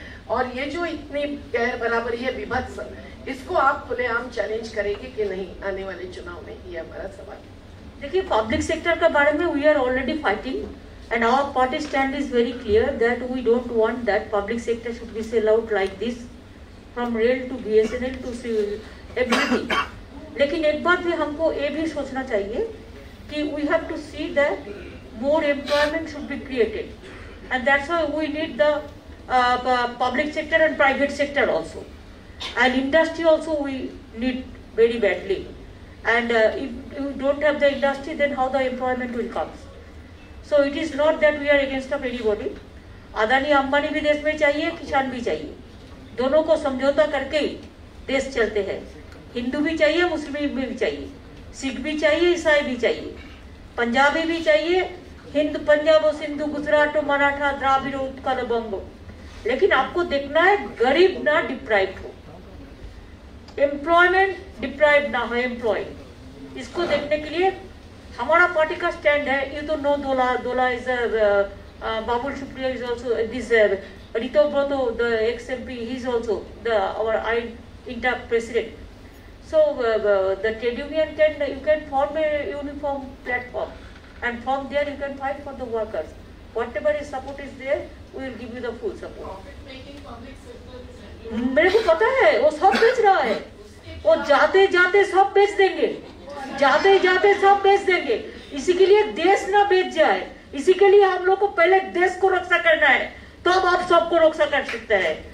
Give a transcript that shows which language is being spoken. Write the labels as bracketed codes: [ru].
[hi] और ये जो इतनी गैर बराबरी है, विभत्स, इसको आप खुलेआम चैलेंज करेगी कि नहीं आने वाले चुनाव में? ये हमारा सवाल। देखिए, पब्लिक सेक्टर के बारे में [en] We are already fighting and our party stand is very clear that we don't want that public sector should be sell out like this from rail to BSNL to everything. [hi] लेकिन एक बात भी हमको ये भी सोचना चाहिए कि [en] We have to see that more employment should be created and that's why we need the public sector and private sector also, and industry also we need very badly, and if you don't have the industry, then how the employment will come? So it is not that we are against of anybody. [hi] Adani Ambani भी देश में चाहिए, किसान भी चाहिए, दोनों को समझौता करके देश चलते हैं। हिंदू भी चाहिए, मुस्लिम भी चाहिए, सिख भी चाहिए, ईसाई भी चाहिए, पंजाबी भी चाहिए, हिंद, पंजाब, सिंधु, गुजरात, मराठा, द्राविड़, उत्कल, बंग। लेकिन आपको देखना है गरीब ना डिप्राइव हो, एम्प्लॉयमेंट डिप्राइव ना हो, एम्प्लॉय। इसको देखने के लिए हमारा पार्टी का स्टैंड है। [en] ये तो no Dola is Babul Supriyo is also this Rito Brato the ex-MP, he is also our INTA president. So the trade union you can form a uniform platform, and from there you can fight for the workers. Whatever is support is there, we will give you the full support. [hi] मेरे को पता है वो सब बेच रहा है, वो जाते जाते सब बेच देंगे, जाते जाते सब बेच देंगे। इसी के लिए देश ना बेच जाए, इसी के लिए हम लोग को पहले देश को रक्षा करना है, तब तो आप सबको रक्षा कर सकते हैं।